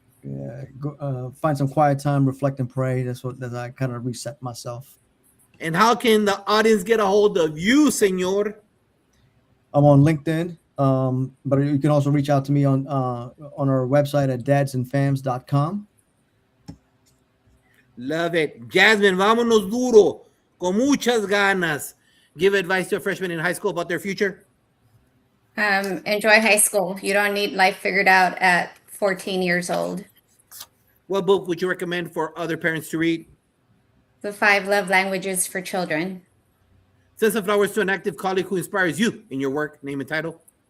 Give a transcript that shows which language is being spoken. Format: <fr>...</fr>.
<en>Yeah, find some quiet time, reflect and pray. That's I kind of reset myself. And how can the audience get a hold of you, senor? I'm on LinkedIn, but you can also reach out to me on our website at dadsandfams.com. Love it.</en> <es>Jasmine, vámonos duro, con muchas ganas.</es> <en>Give advice to a freshman in high school about their future. Enjoy high school. You don't need life figured out at 14 years old. What book would you recommend for other parents to read? The 5 Love Languages for Children. Send some flowers to an active colleague who inspires you in your work. Name and title.</en>